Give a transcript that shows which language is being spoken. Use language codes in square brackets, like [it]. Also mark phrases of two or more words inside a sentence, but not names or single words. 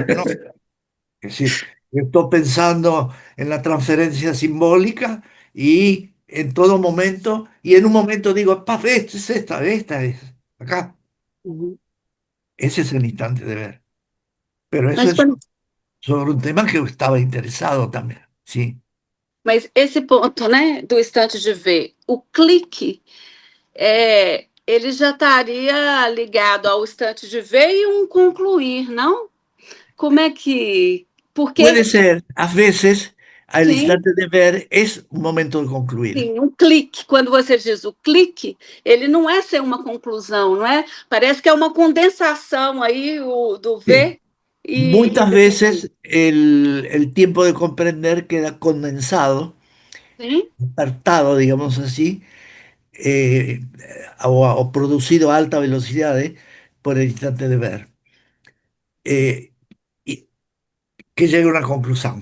[es] No, es decir, estoy pensando en la transferencia simbólica y en todo momento, y en un momento digo, "Pa, esta es, acá. Uhum. Ese es el instante de ver. Pero eso [pt] Mas, [es] es sobre un tema que eu estaba interesado también, sí. [pt] mas esse ponto, né, do instante de ver, o clique, ele já estaria ligado ao instante de ver e um concluir, não? Como é que. Porque, [es] Puede ser, a veces, el [pt] sim, [es] instante de ver es un momento de concluir. [pt] sim, um clique. Quando você diz o clique, ele não é ser uma conclusão, não é? Parece que é uma condensação aí do [es] Sí. [pt] ver e [es] Muchas [pt] decidir. [es] veces el tiempo de comprender queda condensado, [pt] Sim? [es] apartado, digamos así, eh, o producido a alta velocidad por el instante de ver. Eh, y que llegue a una conclusión.